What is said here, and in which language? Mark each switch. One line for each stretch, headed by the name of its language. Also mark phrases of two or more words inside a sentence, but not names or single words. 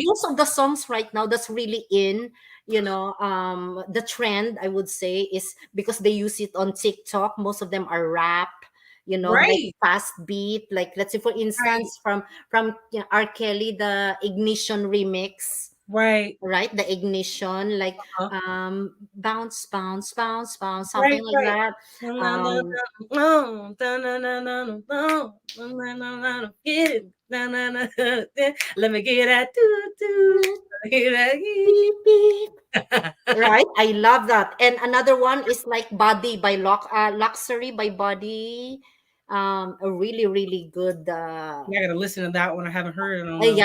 English: most of the songs right now that's really in, the trend, I would say, is because they use it on TikTok. Most of them are rap, like right, fast beat, like, let's say, for right, instance, from R. Kelly, the Ignition remix, right, right? The Ignition, like, uh, bounce bounce bounce bounce, something right, like right. that. Na, na, na, um no, da, na, na, na, no, no, na, na, na, no, get it, na, na, na, let me get that, doo, doo, let me get beep beep. that. Right, I love that. And another one is like Body by Luxury by Body. A really really good. I gotta listen to that one. I haven't heard it in a while.